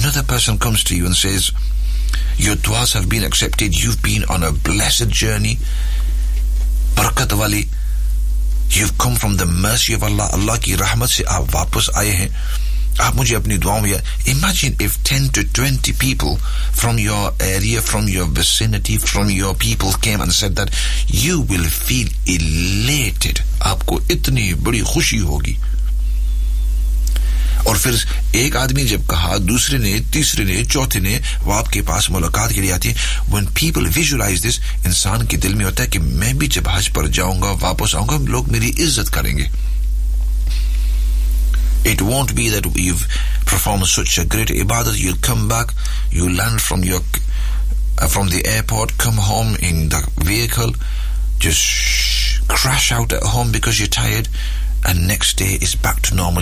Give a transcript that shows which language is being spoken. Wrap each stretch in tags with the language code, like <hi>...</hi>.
<en>Another person comes to you and says, your duas have been accepted, you've been on a blessed journey,</en> <ur>برکت والی,</ur> <en>you've come from the mercy of Allah,</en> <ur>اللہ کی رحمت سے آپ واپس آئے ہیں, آپ مجھے اپنی دعاؤں میں.</ur> <en>Imagine if 10 to 20 people from your area, from your vicinity, from your people came and said that, you will feel elated,</en> <ur>آپ کو اتنی بڑی خوشی ہوگی. اور پھر ایک آدمی جب کہا, دوسرے نے, تیسرے نے, چوتھے نے, وہ آپ کے پاس ملاقات کے لیے آتی ہیں.</ur> <en>When people visualize this,</en> <ur>انسان کے دل میں ہوتا ہے کہ میں بھی جب حج پر جاؤں گا, واپس آؤں گا, لوگ میری عزت کریں گے.</ur> <en>It won't be that you've performed such a great ibadat, you'll come back, you land from the airport, come home in the vehicle, just crash out at home because you're tired, and next day it's back to normal.</en>